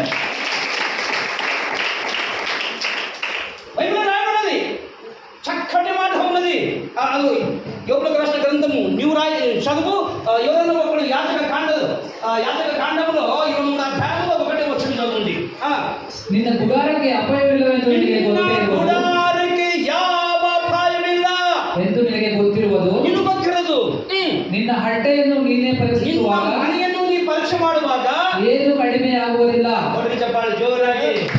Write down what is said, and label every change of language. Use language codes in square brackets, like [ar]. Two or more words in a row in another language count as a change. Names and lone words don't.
[te] బైబిల్ రాయబడినది, చక్కటి మాట ఉన్నది. అది యోబులకు రాసిన గ్రంథము నీవు చదువు. ఎవరైనా ఒకడు యాచక కాండంలో 23వ అధ్యాయంలో 1వ వచనం చదువుంది. [kn] ನಿನ್ನ ಗುಡಾರಕ್ಕೆ ಅಪಯವಿಲ್ಲವೆಂದು ನಿನಗೆ ಎಂದು ನಿನಗೆ ಗೊತ್ತಿರುವುದು. ನಿನಗೆ ಗೊತ್ತಿರೋದು. ನಿನ್ನ ಹಟ್ಟೆಯನ್ನು ನೀನೇ ಪರೀಕ್ಷಿಸುವಾಗ, ಮನೆಯನ್ನು ನೀ ಪರೀಕ್ಷೆ ಮಾಡುವಾಗ ಏನು ಕಡಿಮೆ ಆಗುವುದಿಲ್ಲ. ಚಪ್ಪಾಳೆ ಜೋರಾಗಿ.